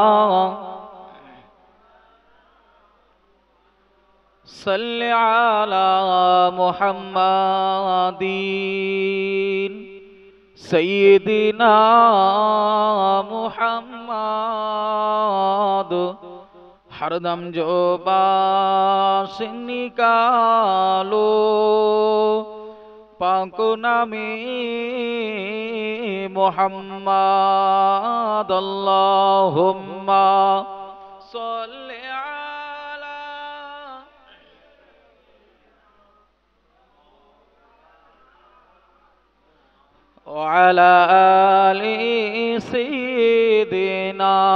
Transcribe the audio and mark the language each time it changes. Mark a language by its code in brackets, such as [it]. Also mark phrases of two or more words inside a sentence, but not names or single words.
[ar] صلِّ على محمدٍ [ur] سیدنا محمد ہردم جو باس نکالو پاک نامِ محمد. [ar] اللهم صلِّ وعلى آل سيدنا